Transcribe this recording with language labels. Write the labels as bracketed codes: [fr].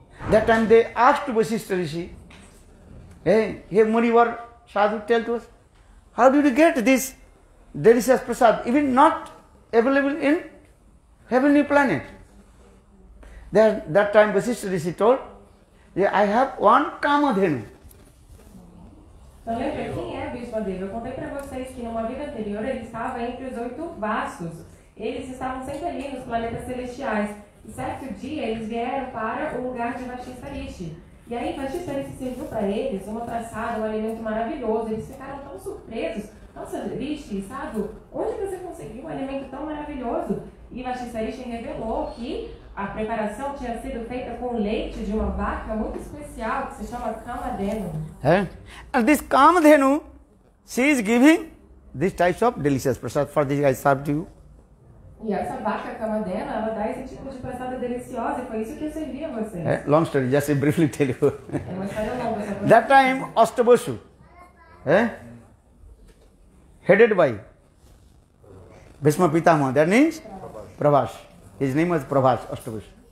[en] That time they asked Vasishtha Rishi, hey Munivar sadhu, tell to us, how did you get this delicious prasad, even not available in heavenly planet? That time Vasishtha Rishi told, yeah, I have one Kamadhenu. [pt] Então lembra quem é Bhishma Deva? Eu contei para vocês que numa vida anterior ele estava entre os 8 vastos. Eles estavam sempre ali nos planetas celestiais. E certo dia eles vieram para o lugar de Vasishtha Rishi. E aí Vasishtha Rishi serviu para eles uma traçada, um alimento maravilhoso. Eles ficaram tão surpresos. Nossa, Rishi, Sadhu, onde você conseguiu um alimento tão maravilhoso? E Vasishtha Rishi revelou que a preparação tinha sido feita com leite de uma vaca muito especial que se chama Kamadhenu. [en] And this Kamadhenu, she is giving these types of delicious prasad. For this I served to you. [pt] E essa vaca Kamadhenu, ela dá esse tipo de prasada deliciosa e foi isso que eu servi a vocês. [en] Long story, just briefly tell you. [pt] É uma história longa. Essa [en] That time Ashtabosu, headed by Bhishma Pitamaha, that means Prabhas. His name was Prabhas, Ashtabosu.